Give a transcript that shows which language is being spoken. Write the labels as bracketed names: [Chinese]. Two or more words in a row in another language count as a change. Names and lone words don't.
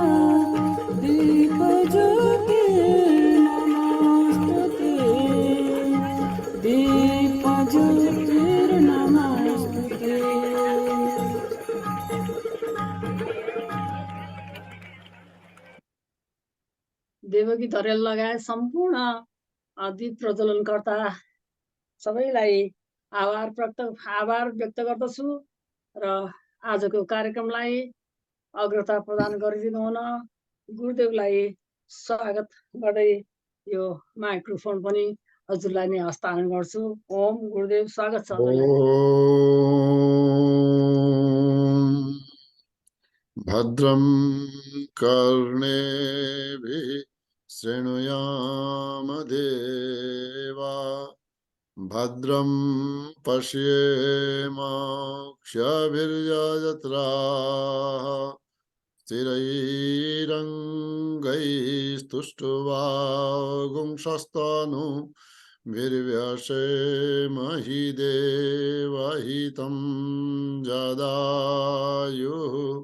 [Sanskrit] दीपज्योतिर्नमोऽस्तुते दीपज्योतिर्नमोऽस्तुते। [Nepali] देवकी धरेल लगायत सम्पूर्ण दीप प्रज्वलनकर्ता सबैलाई आभार व्यक्त गर्दछु र आजको कार्यक्रमलाई अग्रता प्रदान गरिदिनु हुन गुरुदेवलाई स्वागत गर्दै यो माइक्रोफोन पनि हजुरलाई नै हस्तान्तरण गर्छु। ओम गुरुदेव, स्वागत छ हजुरलाई। [Sanskrit] ओम भद्रं कर्णेभिः शृणुयाम देवा भद्रं पश्येमाक्षभिर्यजत्राः स्थिरैरङ्गैस्तुष्ट्वागुंशस्तनु वीर्यसेमहि देवहितं जदायुः।